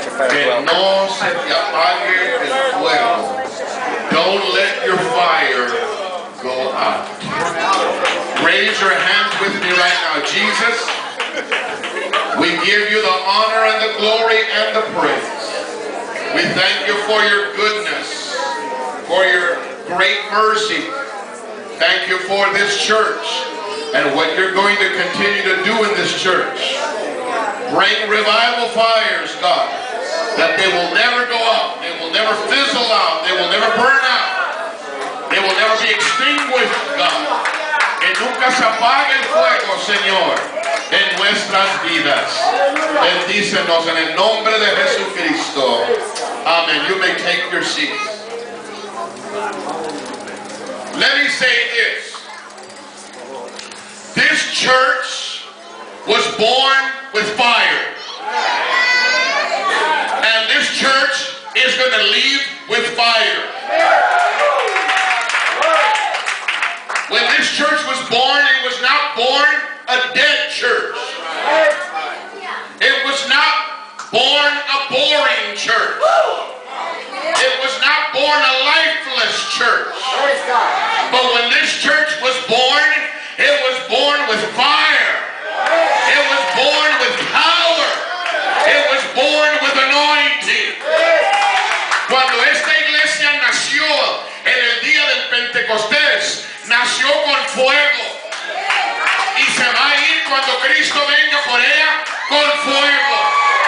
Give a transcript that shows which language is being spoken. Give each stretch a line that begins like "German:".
Spanish: Que no se te apague el fuego.
English: Don't let your fire go out. Raise your hands with me right now. Jesus, we give you the honor and the glory and the praise. We thank you for your goodness, for your great mercy. Thank you for this church and what you're going to continue to do in this church. Bring revival fires, God, that they will never go out, they will never fizzle out, they will never burn out, they will never be extinguished, God.
Spanish: Que nunca se apague el fuego, Señor, en nuestras vidas. Bendícenos en el nombre de Jesucristo.
English: Amen. You may take your seats. Let me say this. This church was born with fire. And this church is going to leave with fire. When this church was born, it was not born a dead church. It was not born a boring church. It was not born a lifeless church. But when this church was born, it was born with fire. It was born with power. It was born with anointing.
Spanish: Cuando esta iglesia nació en el día del Pentecostés, nació con fuego. Y se va a ir cuando Cristo venga por ella con fuego.